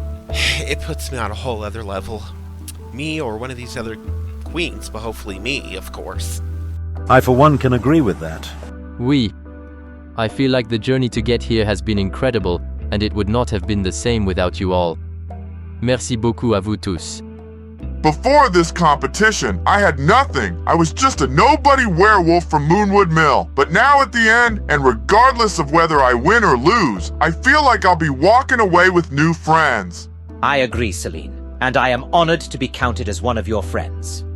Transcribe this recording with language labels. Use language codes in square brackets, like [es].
[en] It puts me on a whole other level. Me or one of these other queens, but hopefully me, of course. I, for one, can agree with that. [fr] Oui. [en] I feel like the journey to get here has been incredible, and it would not have been the same without you all. [fr] Merci beaucoup à vous tous. [en] Before this competition, I had nothing. I was just a nobody werewolf from Moonwood Mill. But now at the end, and regardless of whether I win or lose, I feel like I'll be walking away with new friends. I agree, Celine, and I am honored to be counted as one of your friends.